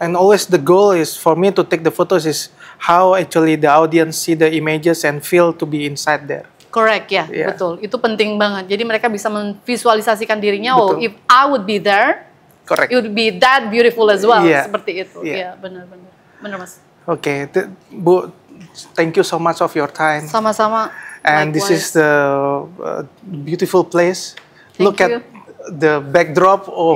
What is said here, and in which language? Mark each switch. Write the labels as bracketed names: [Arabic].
[English] And always the goal is for me to take the photos is how actually the audience see the images and feel to be inside there. Correct, ya, Yeah. [Indonesian] betul. Itu penting banget. Jadi mereka bisa memvisualisasikan dirinya, Betul. [English] if I would be there, Correct. it would be that beautiful as well, Yeah. [Indonesian] seperti itu. [English] Yeah. [Indonesian] Iya, benar-benar. Benar, Mas. [English] Okay, Bu, thank you so much of your time. [Indonesian] Sama-sama. [English] And this is the beautiful place. Thank Look you. at the backdrop. Oh